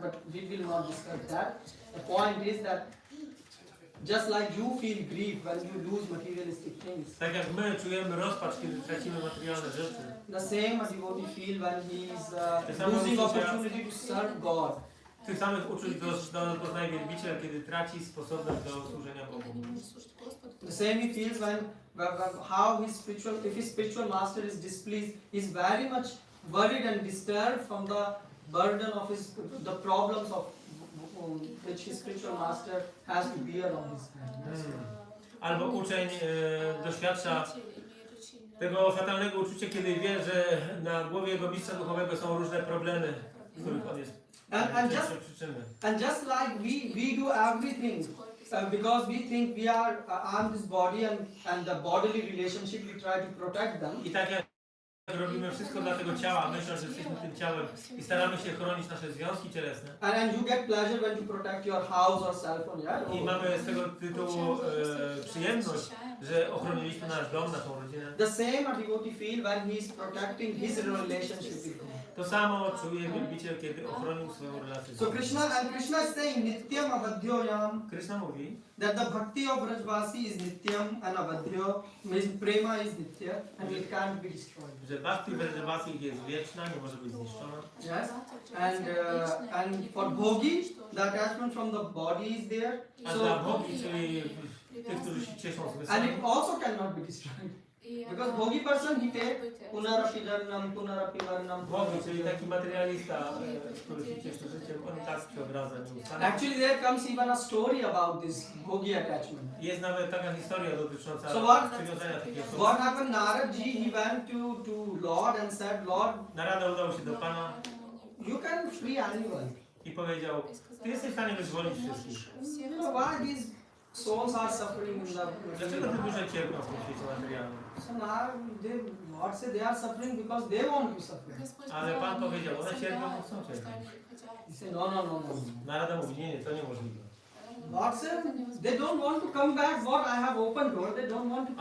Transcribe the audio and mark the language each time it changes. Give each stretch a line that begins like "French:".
English: But we will not discuss that. The point is that just like you feel grief when you lose materialistic things,
Polish: Tak jak my czujemy rozpacz, kiedy tracimy materialne rzeczy.
English: the same a devotee feel when he is losing opportunity to serve God.
Polish: Tych samych uczuć doznaje wielbiciel, kiedy traci sposobność do służenia Bogu.
English: The same he feels when how if his spiritual master is displeased, he's very much worried and disturbed from the burden of the problems of which his spiritual master has to bear on his head.
Polish: Albo uczeń doświadcza tego fatalnego uczucia, kiedy wie, że na głowie jego mistrza duchowego są różne problemy, których on jest częścią przyczyny.
English: And just like we do everything because we think we are on this body and the bodily relationship, we try to protect them.
Polish: I tak jak robimy wszystko dla tego ciała, myśląc, że jesteśmy tym ciałem i staramy się chronić nasze związki cielesne.
English: And you get pleasure when you protect your house or cell phone, yeah?
Polish: I mamy z tego tytułu przyjemność, że ochroniliśmy nasz dom, naszą rodzinę.
English: The same a devotee feel when he is protecting his relationship with God.
Polish: To samo czuje wielbiciel, kiedy ochronił swoją relację z
English: So
Polish: Bogiem.
English: Krishna is saying Nityam Avadhyoyam,
Polish: Krishna mówi,
English: that the bhakti of Vrajvasi is Nityam and Avadhyo, means prema is Nitya and it can't be destroyed.
Polish: że bhakti Vrajvasi jest wieczna, nie może być zniszczona.
English: Yes, and for bhogi, the attachment from the body is there.
Polish: A dla bogi, czyli tych, którzy się cieszą
English: And
Polish: zmysłami,
English: it also cannot be destroyed. Because bhogi person, he take punarapi dharnam, punarapi varnam.
Polish: Bogi, czyli taki materialista, który się cieszy życiem, on tak się obraza nieustannie.
English: Actually, there comes even a story about this bhogi attachment.
Polish: Jest nawet taka historia dotycząca
English: So what-
Polish: przywiązania takiej osoby.
English: What happened, Naradji, he went to Lord and said, Lord,
Polish: Narada udał się do Pana
English: you can free anyone.
Polish: i powiedział, Ty jesteś w stanie wyzwolić wszystkich.
English: You know why these souls are suffering in the...
Polish: Dlaczego te dusze cierpią w tym świecie materialnym?
English: So now, Lord said they are suffering because they want to suffer.
Polish: Ale Pan powiedział, one cierpią, bo chcą cierpieć.
English: He said, no, no, no, no.
Polish: Narada mówi, nie, to niemożliwe.
English: Lord said, they don't want to come back. What I have opened door, they don't want to come